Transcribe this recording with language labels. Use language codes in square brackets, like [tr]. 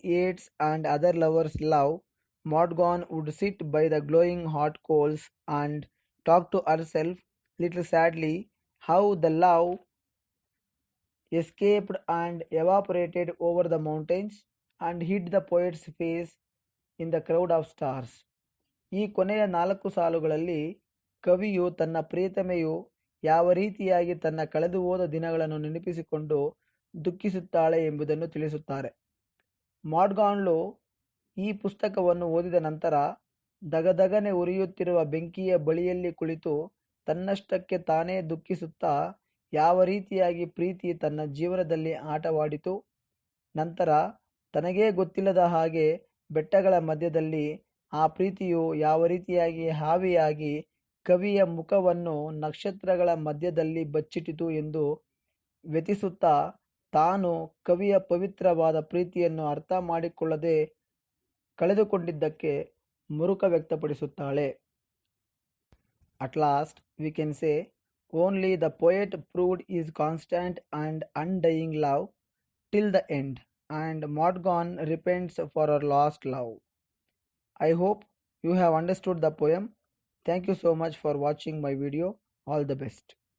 [en] Yeats and other lovers' love, Morgan would sit by the glowing hot coals and talk to herself, little sadly, how the love escaped and evaporated over the mountains and hid the poet's face in the crowd of stars. [kn] ಈ ಕೊನೆಯ 4 ಸಾಲುಗಳಲ್ಲಿ ಕವಿಯು ತನ್ನ ಪ್ರಿಯತಮೆಯು ಯಾವ ರೀತಿಯಾಗಿ ತನ್ನ ಕಳೆದು ಹೋದ ದಿನಗಳನ್ನು ನೆನಪಿಸಿಕೊಂಡು ದುಃಖಿಸುತ್ತಾಳೆ ಎಂಬುದನ್ನು ತಿಳಿಸುತ್ತಾರೆ. ಮಾಡ್ಗಾನ್ಳು ಈ ಪುಸ್ತಕವನ್ನು ಓದಿದ ನಂತರ ದಗದಗನೆ ಉರಿಯುತ್ತಿರುವ ಬೆಂಕಿಯ ಬಳಿಯಲ್ಲಿ ಕುಳಿತು ತನ್ನಷ್ಟಕ್ಕೆ ತಾನೇ ದುಃಖಿಸುತ್ತಾ ಯಾವ ರೀತಿಯಾಗಿ ಪ್ರೀತಿ ತನ್ನ ಜೀವನದಲ್ಲಿ ಆಟವಾಡಿತು, ನಂತರ ತನಗೇ ಗೊತ್ತಿಲ್ಲದ ಹಾಗೆ ಬೆಟ್ಟಗಳ ಮಧ್ಯದಲ್ಲಿ ಆ ಪ್ರೀತಿಯು ಯಾವ ರೀತಿಯಾಗಿ ಹಾವಿಯಾಗಿ ಕವಿಯ ಮುಖವನ್ನು ನಕ್ಷತ್ರಗಳ ಮಧ್ಯದಲ್ಲಿ ಬಚ್ಚಿಟ್ಟಿತು ಎಂದು ವ್ಯಥಿಸುತ್ತಾ ತಾನು ಕವಿಯ ಪವಿತ್ರವಾದ ಪ್ರೀತಿಯನ್ನು ಅರ್ಥ ಮಾಡಿಕೊಳ್ಳದೆ ಕಳೆದುಕೊಂಡಿದ್ದಕ್ಕೆ ಮುರುಕ ವ್ಯಕ್ತಪಡಿಸುತ್ತಾಳೆ. [en] At last we can say, only the poet proved his constant and undying love till the end, and Morgan repents for her lost love. I hope you have understood the poem. Thank you so much for watching my video. All the best.